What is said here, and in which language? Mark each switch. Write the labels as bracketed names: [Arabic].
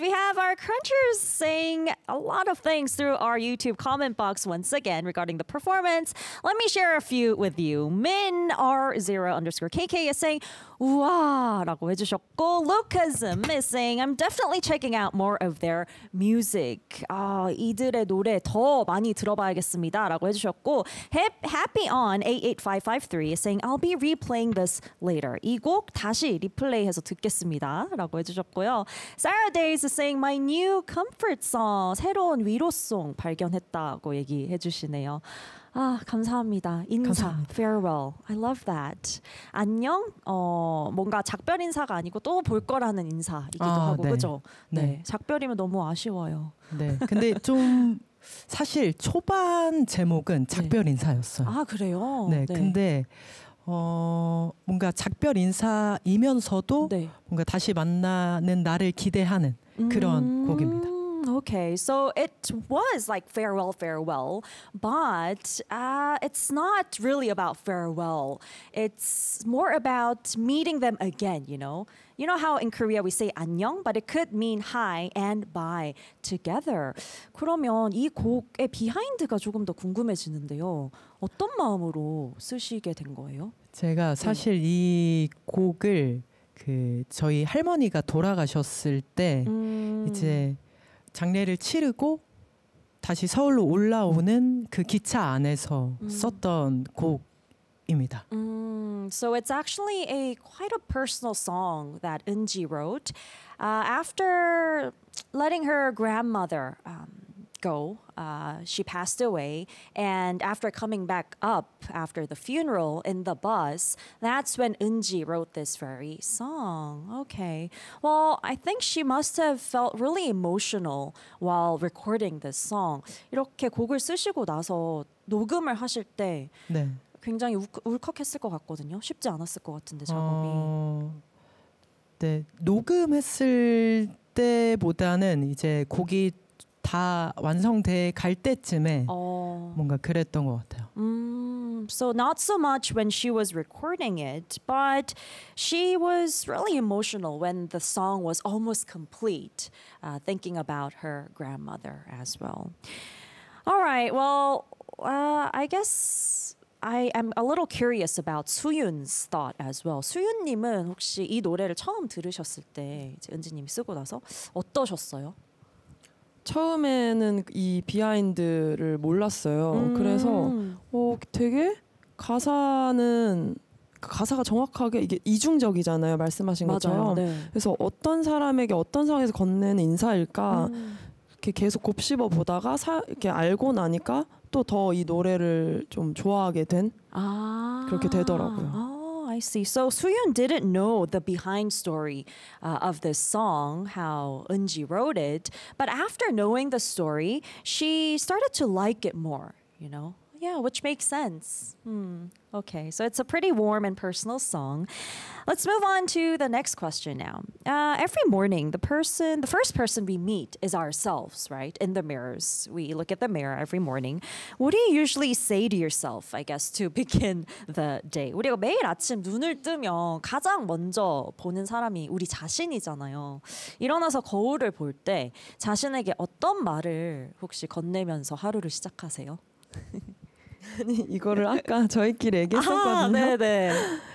[English] We have our crunchers saying a lot of things through our YouTube comment box once again regarding the performance. Let me share a few with you. MinR0_KK is saying, [Korean] 우와, 라고 해주셨고, [English] Lucasm is saying, I'm definitely checking out more of their music. [Korean] 아, 이들의 노래 더 많이 들어봐야겠습니다. 라고 해주셨고, [English] HappyOn88553 is saying, I'll be replaying this later. [Korean] 이 곡 다시 리플레이해서 듣겠습니다. 라고 해주셨고요. [English] Sarah Days is saying, My new comfort song. [Korean] 새로운 위로송 발견했다고 얘기해주시네요. 아, 감사합니다. 인사. 감사합니다. [English] Farewell. I love that. [Korean] 안녕? 뭔가 작별 인사가 아니고 또 볼 거라는 인사이기도 아, 하고, 네. 그죠? 네. 네. 작별이면 너무 아쉬워요. 네. 근데 좀 사실 초반 제목은 작별 네. 인사였어요. 아, 그래요? 네. 네. 근데 뭔가 작별 인사이면서도 네. 뭔가 다시 만나는 날을 기대하는 그런 곡입니다. [English] Okay, so it was like farewell, farewell, but it's not really about farewell. It's more about meeting them again, you know? You know how in Korea we say 안녕, but it could mean hi and bye together. [Korean] 그러면 이 곡의 비하인드가 조금 더 궁금해지는데요. 어떤 마음으로 쓰시게 된 거예요? 제가 사실 네. 이 곡을 그 저희 할머니가 돌아가셨을 때 이제 장례를 치르고 다시 서울로 올라오는 그 기차 안에서 썼던 곡입니다. [English] So it's actually quite a personal song that Eunji wrote after letting her grandmother go. She passed away, and after coming back up after the funeral in the bus, that's when Eunji wrote this very song. Okay. Well, I think she must have felt really emotional while recording this song. [Korean] 이렇게 곡을 쓰시고 나서 녹음을 하실 때 네. 굉장히 울컥했을 것 같거든요. 쉽지 않았을 것 같은데 작업이. 네, 녹음했을 때보다는 이제 곡이 다 완성돼 갈 때쯤에 뭔가 그랬던 것 같아요. [English] So not so much when she was recording it, but she was really emotional when the song was almost complete, thinking about her grandmother as well. All right, well, I guess I am a little curious about Suyun's thought as well. [Korean] Suyun님은 혹시 이 노래를 처음 들으셨을 때 이제 은지님이 쓰고 나서 어떠셨어요? 처음에는 이 비하인드를 몰랐어요. 그래서 되게 가사는 가사가 정확하게 이게 이중적이잖아요. 말씀하신 맞아요. 것처럼. 네. 그래서 어떤 사람에게 어떤 상황에서 건네는 인사일까 이렇게 계속 곱씹어 보다가 이렇게 알고 나니까 또 더 이 노래를 좀 좋아하게 된 그렇게 되더라고요. [English] I see. So Suyun didn't know the behind story of this song, how Eunji wrote it. But after knowing the story, she started to like it more, you know? Yeah, which makes sense. Okay, so it's a pretty warm and personal song. Let's move on to the next question now. Every morning, the first person we meet is ourselves, right? In the mirrors. We look at the mirror every morning. What do you usually say to yourself, I guess, to begin the day? [Korean] 우리가 매일 아침 눈을 뜨면 가장 먼저 보는 사람이 우리 자신이잖아요. 일어나서 거울을 볼 때 자신에게 어떤 말을 혹시 건네면서 하루를 시작하세요? 아니 이거를 아까 저희끼리 얘기했었거든요. 아, 네네.